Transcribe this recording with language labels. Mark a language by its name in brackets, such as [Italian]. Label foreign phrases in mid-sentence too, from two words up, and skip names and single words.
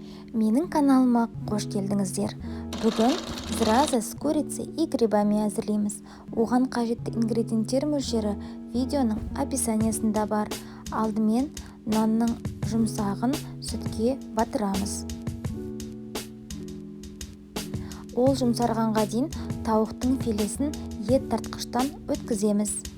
[Kazakh] Менің каналыма қош келдіңіздер. Бүгін [Russian] зразы с курицей и грибами [Kazakh] әзірлейміз. Оған қажетті ингредиенттер мөлшері видеоның описаниясында бар. Алдымен нанның жұмсағын сүтке батырамыз. Ол жұмсарғанға дейін тауықтың филесін ет тартқыштан өткіземіз.